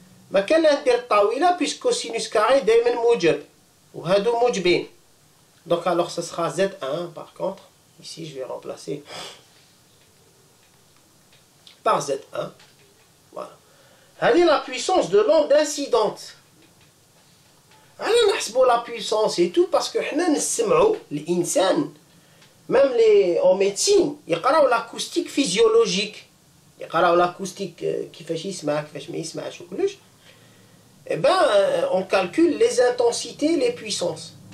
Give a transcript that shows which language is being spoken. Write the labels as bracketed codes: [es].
[ar] ما كان ندير الطاولة [fr] puisque cosinus carré [ar] دايما موجب. وهادو موجبين. [fr] Donc, alors, ça sera Z1 par contre. Ici, je vais remplacer par Z1. Voilà. [ar] هذه [fr] la puissance de l'onde incidente. [ar] على نحسبوا [fr] la puissance et tout parce que [ar] حنا نسمعوا الإنسان [fr] même les en médecine [ar] يقراو [fr] l'acoustique physiologique. [ar] يقراو l'acoustique كيفاش يسمع كيفاش ما يسمعش وكلش. [fr] Eh ben on calcule les intensités, les puissances.